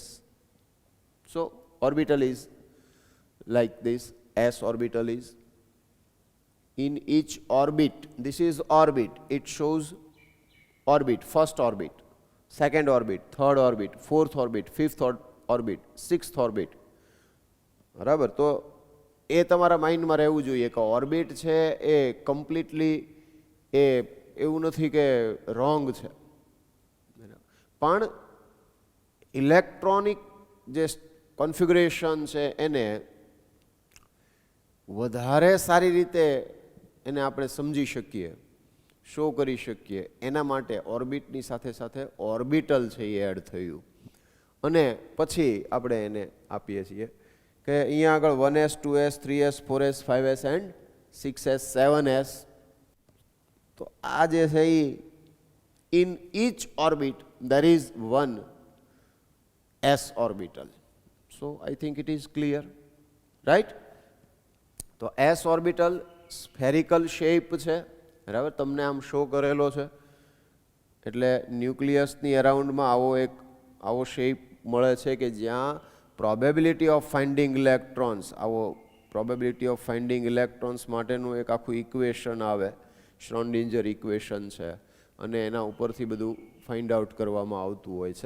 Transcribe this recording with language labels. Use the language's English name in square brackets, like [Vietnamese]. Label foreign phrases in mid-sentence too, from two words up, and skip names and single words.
[English] So orbital is like this. S orbital is in each orbit. This is orbit. It shows orbit, first orbit, second orbit, third orbit, fourth orbit, fifth orbit, sixth orbit. [Gujarati] બરાબર? તો એ તમારા માઇન્ડમાં રહેવું જોઈએ કે ઓર્બિટ છે એ કમ્પ્લીટલી એ એવું નથી કે રોંગ છે, પણ ઇલેક્ટ્રોનિક જે કોન્ફિગરેશન છે એને વધારે સારી રીતે એને આપણે સમજી શકીએ, શો કરી શકીએ, એના માટે ઓર્બિટની સાથે સાથે ઓર્બિટલ છે એ એડ થયું અને પછી આપણે એને આપીએ છીએ કે અહીંયા આગળ 1s, 2s, 3s, 4s, 5s એન્ડ 6s, 7s. તો આ જે છે એ [English] in each orbit there is one S orbital. So I think it is clear, right? તો S orbital spherical shape છે, બરાબર? [Gujarati] તમને આમ શો કરેલો છે એટલે ન્યુક્લિયસની અરાઉન્ડમાં આવો શેપ મળે છે કે જ્યાં [English] probability of finding electrons, [Gujarati] આવો [English] probability of finding electrons [Gujarati] માટેનું એક આખું ઇક્વેશન આવે, [English] Schrödinger equation [Gujarati] છે, અને એના ઉપરથી બધું [English] find out [Gujarati] કરવામાં આવતું હોય છે.